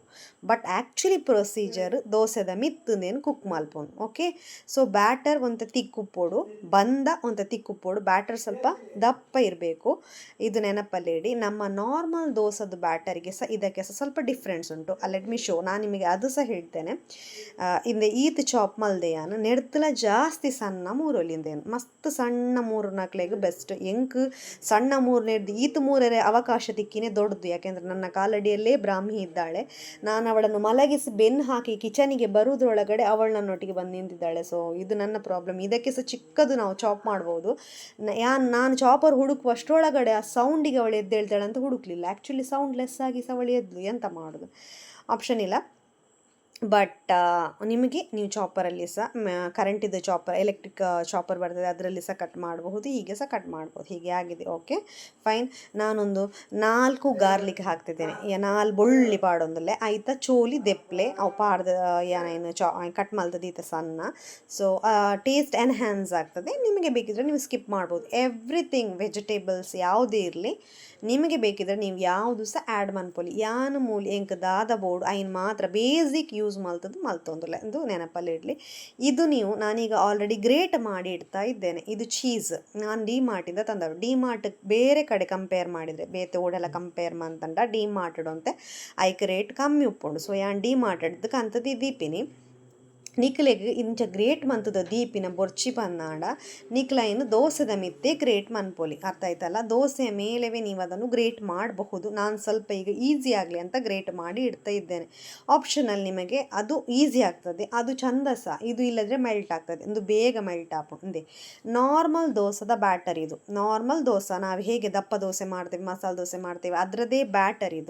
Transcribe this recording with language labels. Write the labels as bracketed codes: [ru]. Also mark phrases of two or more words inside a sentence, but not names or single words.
[en] but actually procedure [tcy] ದೋಸೆದ ಮಿತ್ತುಂದೇನು ಕುಕ್ ಮಲ್ಪೊಂದು. [en] okay, so batter [tcy] ಒಂತ ತಿಕ್ಕುಪ್ಪೋಡು, ಬಂದ ಒಂತ ತಿಕ್ಕುಪ್ಪೋಡು. [kn] ಬ್ಯಾಟರ್ ಸ್ವಲ್ಪ ದಪ್ಪ ಇರಬೇಕು, ಇದು ನೆನಪಲ್ಲಿಡಿ. ನಮ್ಮ ನಾರ್ಮಲ್ ದೋಸೆದು ಬ್ಯಾಟರಿಗೆ ಸಹ ಇದಕ್ಕೆ ಸಹ ಸ್ವಲ್ಪ ಡಿಫ್ರೆನ್ಸ್ ಉಂಟು. [en] let me show, [kn] ನಾನು ನಿಮಗೆ ಅದು ಸಹ ಹೇಳ್ತೇನೆ. [tcy] ಇಂದೆ ಈತ್ ಚಾಪ್ ಮಲ್ದೆಯಾನು ನೆಡ್ತಲ ಜಾಸ್ತಿ ಸಣ್ಣ ಮೂರೊಲಿಂದೇನು, ಮಸ್ತ್ ಸಣ್ಣ ಮೂರು ನಕ್ಲೆಗ್ ಬೆಸ್ಟ್. ಎಂಕ್ ಸಣ್ಣ ಮೂರು ನೆಡ್ದು ಈತ್ ಮೂರರೆ ಅವಕಾಶ ತಿಕ್ಕಿನೇ ದೊಡ್ಡದು. [kn] ಯಾಕೆಂದರೆ ನನ್ನ ಕಾಲಡಿಯಲ್ಲೇ ಬ್ರಾಹ್ಮಿ ಇದ್ದಾಳೆ, ನಾನು ಅವಳನ್ನು ಮಲಗಿಸಿ ಬೆನ್ನು ಹಾಕಿ ಕಿಚನಿಗೆ ಬರುವುದರೊಳಗಡೆ ಅವಳು ನನ್ನೊಟ್ಟಿಗೆ ಬಂದು ನಿಂತಿದ್ದಾಳೆ. ಸೊ ಇದು ನನ್ನ ಪ್ರಾಬ್ಲಮ್. ಇದಕ್ಕೆ ಸಹ ಚಿಕ್ಕದು ನಾವು ಚಾಪ್ ಮಾಡ್ಬೋದು. ನಾನು ಚಾಪರ್ ಹುಡುಕುವಷ್ಟರೊಳಗಡೆ ಆ ಸೌಂಡಿಗೆ ಅವಳು ಎದ್ದೇಳ್ತಾಳೆ ಅಂತ ಹುಡುಕ್ಲಿಲ್ಲ. ಆ್ಯಕ್ಚುಲಿ ಸೌಂಡ್ ಲೆಸ್ ಆಗಿ ಸಹ ಅವಳು ಎದ್ಲು, ಎಂತ ಮಾಡೋದು, ಆಪ್ಷನ್ ಇಲ್ಲ. ಬಟ್ ನಿಮಗೆ ನೀವು ಚಾಪರಲ್ಲಿ ಸಹ ಕರೆಂಟಿದ್ದು ಚಾಪರ್, [en] electric chopper [kn] ಬರ್ತದೆ, ಅದರಲ್ಲಿ ಸಹ ಕಟ್ ಮಾಡಬಹುದು, ಹೀಗೆ ಸಹ ಕಟ್ ಮಾಡ್ಬೋದು. ಹೀಗೆ ಆಗಿದೆ. [en] okay fine. [kn] ನಾನೊಂದು 4 ಗಾರ್ಲಿಕ್ ಹಾಕ್ತಿದ್ದೇನೆ, 4 ಬೆಳ್ಳುಳ್ಳಿ ಪಾಡೊಂದುಲ್ಲೆ ಆಯ್ತಾ. [tcy] ಚೋಲಿ ದೆಪ್ಲೆ ಅವು ಪಾಡ್ದ ಏನೇನು ಕಟ್ ಮಲ್ತದೀತ ಸಣ್ಣ. [kn] ಸೊ [en] taste enhance [kn] ಆಗ್ತದೆ. ನಿಮಗೆ ಬೇಕಿದ್ರೆ ನೀವು ಸ್ಕಿಪ್ ಮಾಡ್ಬೋದು. [en] everything vegetables [kn] ಯಾವುದೇ ಇರಲಿ, ನಿಮಗೆ ಬೇಕಿದ್ರೆ ನೀವು ಯಾವುದು ಸಹ ಆ್ಯಡ್ ಮನ್ಪೊಲಿ. [tcy] ಯಾನು ಮೂಲಿ ಎಂಕ್ ದಾದ ಬೋರ್ಡ್ ಐನ್ ಮಾತ್ರ [en] basic use [tcy] ಮಲ್ತೊಂದುಲ್ಲ [kn] ಎಂದು ನೆನಪಲ್ಲಿ ಇಡಲಿ. ಇದು ನೀವು, ನಾನೀಗ [en] already grate [kn] ಮಾಡಿ ಇಡ್ತಾ ಇದ್ದೇನೆ. ಇದು ಚೀಸ್ ನಾನು ಡಿಮಾರ್ಟಿಂದ ತಂದವು. ಡಿಮಾರ್ಟ್ ಬೇರೆ ಕಡೆ ಕಂಪೇರ್ ಮಾಡಿದರೆ, [tcy] ಬೇತೆ ಓಡೆಲ್ಲ ಕಂಪೇರ್ ಮಂತಂಡ ಡಿಮಾರ್ಟೆಡ್ ಅಂತೆ ಐಕ್ ರೇಟ್ ಕಮ್ಮಿ ಉಪ್ಪುಂಡು. ಸೊ ಯಾನ್ ಡಿಮಾರ್ಟೆಡ್ ಕಂತದ್ದು ದೀಪಿನಿ ನಿಕ್ಲೆಗ್ ಇಂಚ ಗ್ರೇಟ್ ಮಂತದ ದೀಪಿನ ಬೊರ್ಚಿ ಪನ್ನಾಂಡ ನಿಕ್ಲೈನ್ ದೋಸೆದ ಮಿತ್ತೆ ಗ್ರೇಟ್ ಮನ್ಪೊಲಿ. [kn] ಅರ್ಥ ಆಯ್ತಲ್ಲ. ದೋಸೆಯ ಮೇಲೆವೇ ನೀವು ಅದನ್ನು ಗ್ರೇಟ್ ಮಾಡಬಹುದು. ನಾನು ಸ್ವಲ್ಪ ಈಗ ಈಸಿ ಆಗಲಿ ಅಂತ ಗ್ರೇಟ್ ಮಾಡಿ ಇಡ್ತಾ ಇದ್ದೇನೆ. ಆಪ್ಷನಲ್, ನಿಮಗೆ ಅದು ಈಸಿ ಆಗ್ತದೆ, ಅದು ಚಂದ ಸಹ. ಇದು ಇಲ್ಲದ್ರೆ ಮೆಲ್ಟ್ ಆಗ್ತದೆ, ಒಂದು ಬೇಗ ಮೆಲ್ಟ್ ಆಪುಂದೆ. ನಾರ್ಮಲ್ ದೋಸೆದ ಬ್ಯಾಟರ್ ಇದು. ನಾರ್ಮಲ್ ದೋಸೆ ನಾವು ಹೇಗೆ ದಪ್ಪ ದೋಸೆ ಮಾಡ್ತೇವೆ, ಮಸಾಲೆ ದೋಸೆ ಮಾಡ್ತೇವೆ, ಅದರದ್ದೇ ಬ್ಯಾಟರ್ ಇದು.